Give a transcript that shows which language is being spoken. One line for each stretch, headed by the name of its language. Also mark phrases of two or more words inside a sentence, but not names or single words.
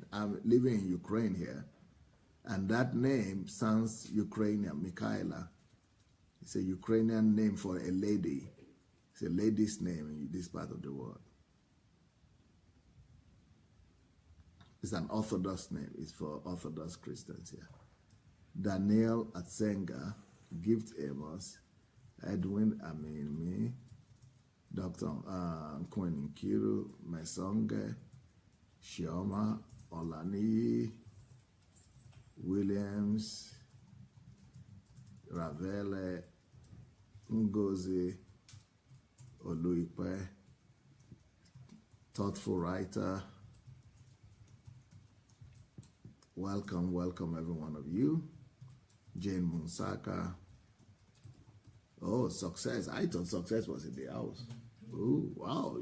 English: I'm living in Ukraine here. And that name sounds Ukrainian, Michaela. It's a Ukrainian name for a lady. It's a lady's name in this part of the world. It's an Orthodox name. It's for Orthodox Christians here. Daniel Atsenga, Gift Amos, Edwin Aminmi, Dr. Quinn Nkiru, Mesonge, Shioma Olani, Williams, Ravele, Ngozi, Oluipe, thoughtful writer. Welcome, welcome every one of you. Jane Munsaka. Oh, Success. I thought Success was in the house. Oh, wow.